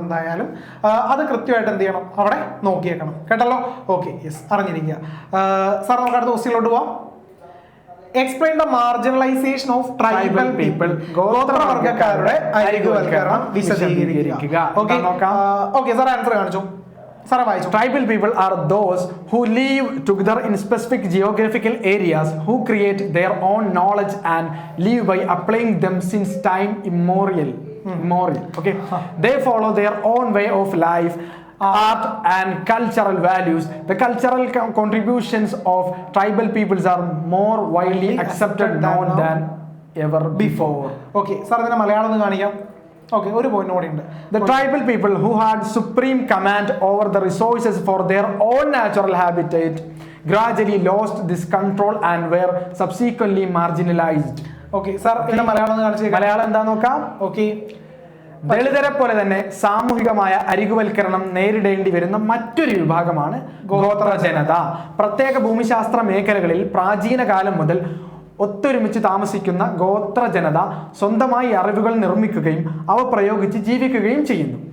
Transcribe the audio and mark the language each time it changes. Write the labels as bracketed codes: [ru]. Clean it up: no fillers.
[ml] എന്തായാലും അത് കൃത്യമായിട്ട് എന്ത് ചെയ്യണം, അവിടെ നോക്കിയേക്കണം. കേട്ടല്ലോ? ഓക്കെ, യെസ്, അറിഞ്ഞിരിക്കുക. സാർ നമുക്ക് അടുത്ത ക്വസ്റ്റ്യനിലോട്ട് പോവാം. [en] Explain the marginalisation of tribal people. [ml] ഗോത്രവർഗ്ഗക്കാരുടെ അരികുവൽക്കരണം വിശദീകരിക്കുക. ഓക്കെ സാർ, ആൻസർ കാണിച്ചു. [en] Tribal people are those who live together in specific geographical areas, who create their own knowledge and live by applying them since time immemorial. Okay, they follow their own way of life, art and cultural values. The cultural contributions of tribal peoples are more widely accepted now than ever before. [ml] Okay, sir, ഇതിനെ മലയാളം ഒന്ന് കാണിക്കാം. Okay, ഒരു point കൂടി ഉണ്ട്. [en] The tribal people who had supreme command over the resources for their own natural habitat gradually lost this control and were subsequently marginalized. [ml] Okay, sir, ഇതിനെ മലയാളം ഒന്ന് കാണിച്ചു. മലയാളം എന്താ നോക്കാം. Okay, ദളിതരെ പോലെ തന്നെ സാമൂഹികമായ അരികുവൽക്കരണം നേരിടേണ്ടി വരുന്ന മറ്റൊരു വിഭാഗമാണ് ഗോത്ര ജനത. പ്രത്യേക ഭൂമിശാസ്ത്ര മേഖലകളിൽ പ്രാചീന കാലം മുതൽ ഒത്തൊരുമിച്ച് താമസിക്കുന്ന ഗോത്ര ജനത സ്വന്തമായി അറിവുകൾ നിർമ്മിക്കുകയും അവ പ്രയോഗിച്ച് ജീവിക്കുകയും ചെയ്യുന്നു.